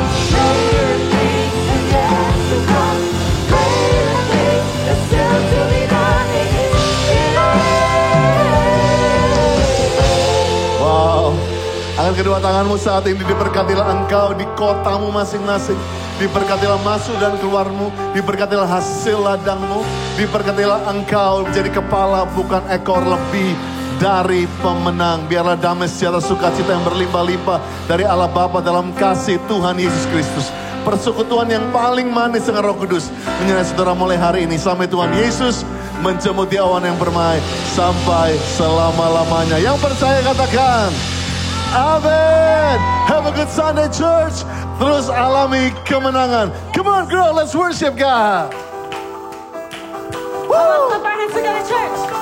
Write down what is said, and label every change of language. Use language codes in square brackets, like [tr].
[en] Greater things yet to come. Greater things still to be done in this city. Wow. [id] Angkat kedua tanganmu saat ini, diberkatilah engkau di kotamu masing-masing. Diberkatilah masuk dan keluarmu. Diberkatilah hasil ladangmu. Diberkatilah engkau menjadi kepala bukan ekor, lebih dari pemenang. Biarlah damai sejahtera sukacita yang berlimpah-limpah dari Allah Bapa dalam kasih Tuhan Yesus Kristus. Persekutuan yang paling manis dengan Roh Kudus menyertai saudara mulai hari ini sampai Tuhan Yesus menjemput di awan yang permai sampai selama-lamanya. Yang percaya katakan amin. [en] Have a good Sunday church. [id] Terus alami kemenangan. [en] Come on girl, let's worship God. Woo! Clap our hands together, church.